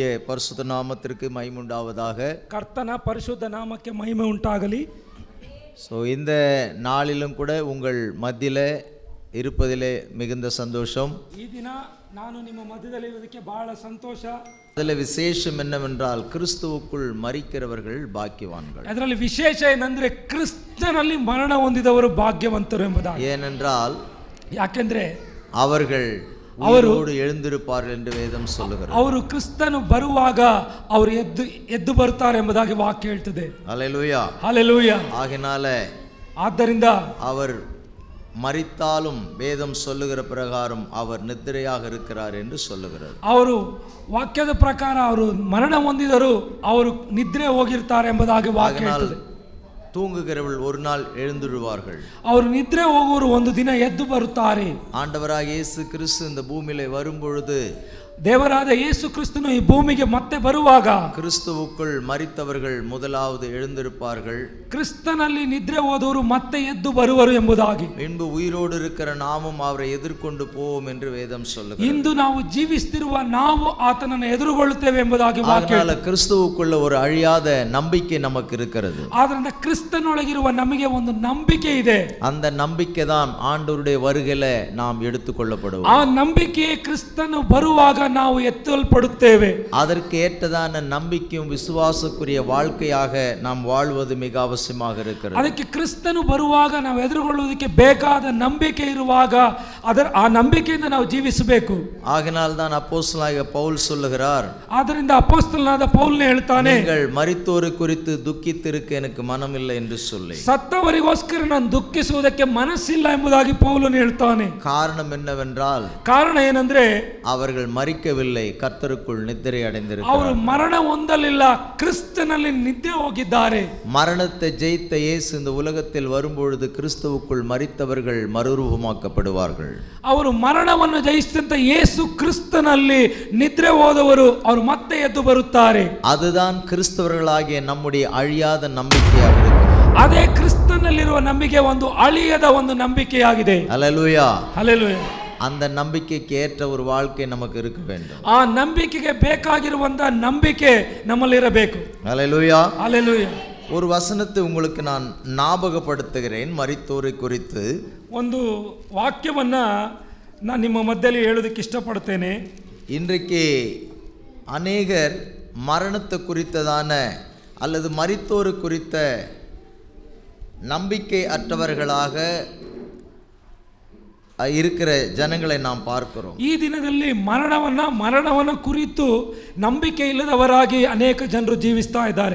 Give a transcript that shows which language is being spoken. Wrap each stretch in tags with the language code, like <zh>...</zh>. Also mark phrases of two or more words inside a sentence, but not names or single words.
<ta>பரிசுத்த நாமத்திற்கு மகிமை உண்டாவதாக.</ta> <kn>ಕರ್ತನ ಪರಿಶುದ್ಧ ನಾಮಕ್ಕೆ ಮಹಿಮೆ ಉಂಟಾಗಲಿ.</kn> <ta>இந்த நாளிலும் கூட உங்கள் மத்தியிலே இருப்பதிலே மிகுந்த சந்தோஷம்.</ta> <kn>ಈ ದಿನ ನಾನು ನಿಮ್ಮ ಮಧ್ಯದಲ್ಲಿ ಇರುವುದಕ್ಕೆ ಬಹಳ ಸಂತೋಷ.</kn> <ta>அதில் விசேஷம் என்னவென்றால் கிறிஸ்துவுக்குள் மரிக்கிறவர்கள் பாக்கியவான்கள்.</ta> <kn>ಅದರಲ್ಲಿ ವಿಶೇಷ ಏನಂದ್ರೆ ಕ್ರಿಸ್ತನಲ್ಲಿ ಮರಣ ಹೊಂದಿದವರು ಭಾಗ್ಯವಂತರು ಎಂಬುದಾಗಿ.</kn> <ta>ஏனென்றால்</ta> <kn>ಯಾಕೆಂದ್ರೆ</kn> <ta>அவர்கள் அவரோடு எழுந்திருப்பார்கள் என்று வேதம் சொல்லுகிறது.</ta> <kn>ಅವರು ಕ್ರಿಸ್ತನು ಬರುವಾಗ ಅವರು ಎದ್ದು ಬರ್ತಾರೆ ಎಂಬುದಾಗಿ ವಾಕ್ಯ ಹೇಳ್ತದೆ.</kn> <ta>ஹல்லேலூயா</ta> <kn>ஹல்லேலೂಯಾ. ಆದ್ದರಿಂದ</kn> <ta>அவர் மரித்தாலும் வேதம் சொல்லுகிற பிரகாரம் அவர் நித்திரையாக இருக்கிறார் என்று சொல்லுகிறது.</ta> <kn>ಅವರು ವಾಕ್ಯದ ಪ್ರಕಾರ ಅವರು ಮರಣ ಹೊಂದಿದರು, ಅವರು ನಿದ್ರೆ ಹೋಗಿರ್ತಾರೆ ಎಂಬುದಾಗಿ ವಾಕ್ಯ ಹೇಳ್ತದೆ.</kn> <ta>தூங்குகிறவள் ஒரு நாள் எழுந்துடுவார்கள்.</ta> <kn>ಅವರು ನಿದ್ರೆ ಹೋಗುವರು ಒಂದು ದಿನ ಎದ್ದು ಬರುತ್ತಾರೆ.</kn> <ta>ஆண்டவராகிய இயேசு கிறிஸ்து இந்த பூமியிலே வரும்பொழுது,</ta> <kn>ದೇವರಾದ ಯೇಸು ಕ್ರಿಸ್ತನು ಈ ಭೂಮಿಗೆ ಮತ್ತೆ ಬರುವಾಗ</kn> <ta>கிறிஸ்துவுக்குள் மரித்தவர்கள் முதலாவது எழுந்திருப்பார்கள்.</ta> <kn>ಕ್ರಿಸ್ತನಲ್ಲಿ ನಿದ್ರೆ ಹೋದವರು ಮತ್ತೆ ಎದ್ದು ಬರುವರು ಎಂಬುದಾಗಿ.</kn> <ta>பின்பு உயிரோடு இருக்கிற நாமும் அவரை எதிர்கொண்டு போவோம் என்று வேதம் சொல்லுகிறது.</ta> <kn>ಇಂದು ನಾವು ಜೀವಿಸುತ್ತಿರುವ ನಾವು ಆತನನ್ನು ಎದುರುಗೊಳ್ಳುತ್ತೇವೆ ಎಂಬುದಾಗಿ ವಾಕ್ಯ.</kn> <ta>அதனால கிறிஸ்துவுக்குள்ள ஒரு அழியாத நம்பிக்கை நமக்கு இருக்கிறது.</ta> <kn>ಆದ್ದರಿಂದ ಕ್ರಿಸ್ತನೊಳಗಿರುವ ನಮಗೆ ಒಂದು ನಂಬಿಕೆ ಇದೆ.</kn> <ta>அந்த நம்பிக்கை தான் ஆண்டவருடைய வருகையில நாம் எடுத்துக்கொள்ளப்படுவோம்.</ta> <kn>ಆ ನಂಬಿಕೆಯೇ ಕ್ರಿಸ್ತನು ಬರುವಾಗ ನಾವು ಎತ್ತಲ್ಪಡುತ್ತೇವೆ.</kn> <ta>அதற்கு ஏற்றதான நம்பிக்கையும் விசுவாசக்குரிய வாழ்க்கையாக நாம் வாழ்வது மிக அவசியமாக இருக்கிறது.</ta> <kn>ಅದಕ್ಕೆ ಕ್ರಿಸ್ತನು ಬರುವಾಗ ನಾವು ಎದುರುಗೊಳ್ಳುವುದಕ್ಕೆ ಬೇಕಾದ ನಂಬಿಕೆ ಇರುವಾಗ ಆ ನಂಬಿಕೆಯಿಂದ ನಾವು ಜೀವಿಸಬೇಕು.</kn> <ta>ஆகினால் தான் அப்போஸ்தலனாகிய பவுல் சொல்லுகிறார்,</ta> <kn>ಆದ್ದರಿಂದ ಅಪೊಸ್ತಲನಾದ ಪೌಲನೇ ಹೇಳ್ತಾನೆ,</kn> <ta>நீங்கள் மரித்தோரை குறித்து துக்கித்திருக்க எனக்கு மனமில்லை என்று சொல்லி.</ta> <kn>ಸತ್ತವರಿಗೋಸ್ಕರ ನಾನು ದುಃಖಿಸುವುದಕ್ಕೆ ಮನಸ್ಸಿಲ್ಲ ಎಂಬುದಾಗಿ ಪೌಲನು ಹೇಳ್ತಾನೆ.</kn> <ta>காரணம் என்னவென்றால்,</ta> <kn>ಕಾರಣ ಏನಂದ್ರೆ</kn> <ta>அவர்கள் மரிக்கவில்லை, கர்த்தருக்குள் நித்திரை அடைந்திருக்கிறார்கள்.</ta> <kn>ಅವರು ಮರಣ ಹೊಂದಲಿಲ್ಲ, ಕ್ರಿಸ್ತನಲ್ಲಿ ನಿದ್ರೆ ಹೋಗಿದ್ದಾರೆ.</kn> <ta>மரணத்தை ஜெயித்த இயேசு இந்த உலகத்தில் வரும்பொழுது கிறிஸ்துவுக்குள் மரித்தவர்கள் மறுரூபமாக்கப்படுவார்கள்.</ta> <kn>ಅವರು ಮರಣವನ್ನು ಜಯಿಸಿದಂತ ಯೇಸು ಕ್ರಿಸ್ತನಲ್ಲಿ ನಿದ್ರೆ ಹೋದವರು ಅವರು ಮತ್ತೆ ಎದ್ದು ಬರುತ್ತಾರೆ.</kn> <ta>அதுதான் கிறிஸ்தவர்களாகிய நம்முடைய அழியாத நம்பிக்கையாக இருக்கிறது.</ta> <kn>ಅದೇ ಕ್ರಿಸ್ತನಲ್ಲಿರುವ ನಂಬಿಕೆ ಒಂದು ಅಳಿಯದ ಒಂದು ನಂಬಿಕೆಯಾಗಿದೆ.</kn> <ta>ஹல்லேலூயா.</ta> <kn>ಹಲ್ಲೆಲೂಯಾ.</kn> <ta>அந்த நம்பிக்கைக்கு ஏற்ற ஒரு வாழ்க்கை நமக்கு இருக்க வேண்டும்.</ta> <kn>ಆ ನಂಬಿಕೆಗೆ ಬೇಕಾಗಿರುವಂತ ನಂಬಿಕೆ ನಮ್ಮಲ್ಲಿರಬೇಕು.</kn> <ta>ஹல்லேலூயா.</ta> <kn>ಹಲ್ಲೆಲೂಯಾ.</kn> <ta>ஒரு வசனத்தை உங்களுக்கு நான் ஞாபகப்படுத்துகிறேன் மரித்தோரை குறித்து.</ta> <kn>ಒಂದು ವಾಕ್ಯವನ್ನ ನಾನು ನಿಮ್ಮ ಮಧ್ಯದಲ್ಲಿ ಹೇಳೋದಕ್ಕೆ ಇಷ್ಟಪಡ್ತೇನೆ.</kn> <ta>இன்றைக்கு அநேகர் மரணத்தை குறித்ததான அல்லது மரித்தோரை குறித்த நம்பிக்கை அற்றவர்களாக இருக்கிற ஜனங்களை நாம் பார்க்கிறோம்.</ta> <kn>ಈ ದಿನದಲ್ಲಿ ಮರಣವನ್ನ ಕುರಿತು ನಂಬಿಕೆ ಇಲ್ಲದವರಾಗಿ ಅನೇಕ ಜನರು ಜೀವಿಸ್ತಾ ಇದ್ದಾರೆ.</kn>